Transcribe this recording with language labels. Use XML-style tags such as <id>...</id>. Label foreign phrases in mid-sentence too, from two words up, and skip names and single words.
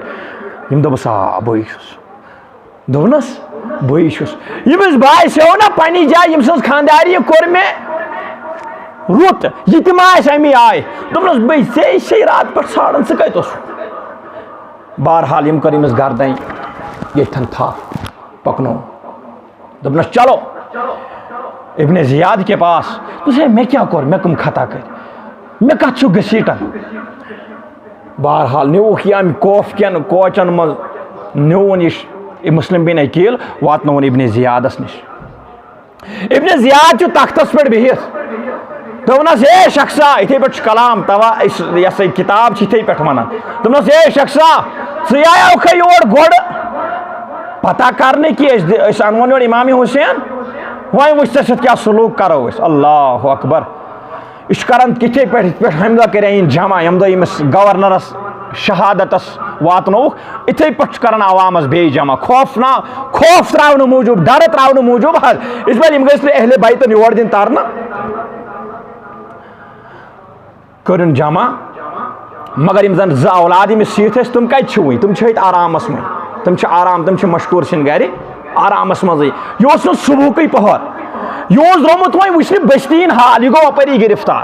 <ks>یِم دوٚپُس آ بٕے چھُس دوٚپنس بٕے چھُس ییٚمِس باسیو نہ پننہِ جایہِ ییٚمہِ سٕنٛز خانٛداری کوٚر مےٚ رُت یہِ تہِ ما آسہِ امی آیہِ دوٚپنس بٕے ژےٚ چھے راتہٕ پٮ۪ٹھ ژھانڈان ژٕ کتہِ اوسُکھ بہرحال یِم کٔر أمِس گردن ییٚتھن تھپھ پکنو دوٚپنس</ks> <ur>چلو ابن زیاد کے پاس</ur> <ks>دوٚپُس ہے مےٚ کیٛاہ کوٚر مےٚ کٕم خطا کٔرۍ مےٚ کتھ چھُ گٔسیٖٹن بہرحال نِوُکھ یہِ امہِ کوف کٮ۪ن کوچن منٛز نیون یہ مسلم بن عقیل واتنون ابن زیادس نش. ابن زیاد تختس پہ بہت دس اے شخصا اتھے پہ کلام توا یہ سا کتاب اتھے پہ ونان دس اے شخصا ژٕ یور گۄڈٕ پتہ کرنے کہ انون یور امام حسین وۄنۍ وٕچھ ژےٚ سۭتۍ کیٛاہ سلوٗک کرو أسۍ.</ks> <ar>اللہ اکبر.</ar> <ks>یہ کران کتھے پہ ہمہ دۄہ کرے جمع یم دۄہ ییٚمِس گورنرس شہادتس واتنوک اتھے پہ کران عوامس بیٚیہِ جمع خوف تراونہٕ موٗجوٗب ڈر تراونہٕ موٗجوٗب حظ</ks> <ur>اس لیے</ur> <ks>یم گٔژھ نہٕ اہل بیتن یور دِنۍ ترنہٕ کرن جمع. مگر یم زن زٕ اولاد ییٚمِس سۭتۍ ٲسۍ تِم کتہِ چھِ وٕنۍ تِم چھِ ییٚتہِ آرامس منٛز تِم چھِ آرام تِم چھِ مشکوٗر سٕنٛدِ گرِ آرامس منٛزٕے. یہ اوس نہٕ صبحُکٕے پہر یہ اوس درٛامُت وۄنۍ وٕچھنہِ بستی ہُنٛد حال یہِ گوٚو اپٲری گرفتار.</ks>